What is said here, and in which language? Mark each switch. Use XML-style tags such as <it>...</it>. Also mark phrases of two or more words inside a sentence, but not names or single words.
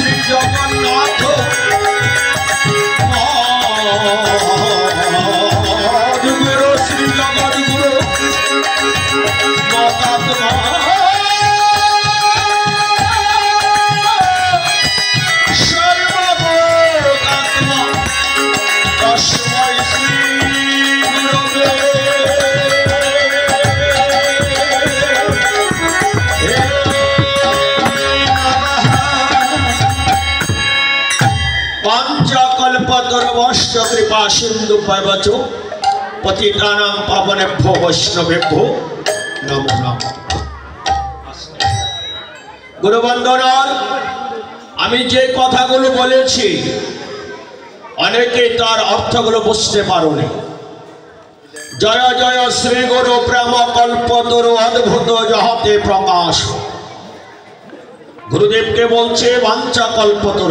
<sa>জগন্নাথ গুরু শ্রী জগদ্গুরু মতাত্মা সর্বভূতাত্মা তস্মৈ শ্রী গুরবে पंचकल्पतरुश्च कृपा सिंधु भवतु पतितानां पावनेभ्यो वैष्णवेभ्यो नमो नमः।</sa> <bn>गुरुबंधनार আমি যে কথাগুলো বলেছি অনেকেই তার অর্থগুলো বুঝতে পারোনি। জয় জয় শ্রী গুরু প্রেম কল্পতরু অদ্ভুত জহতে প্রকাশ। গুরুদেবকে বলছে বাঞ্ছা কল্পতরু।</bn>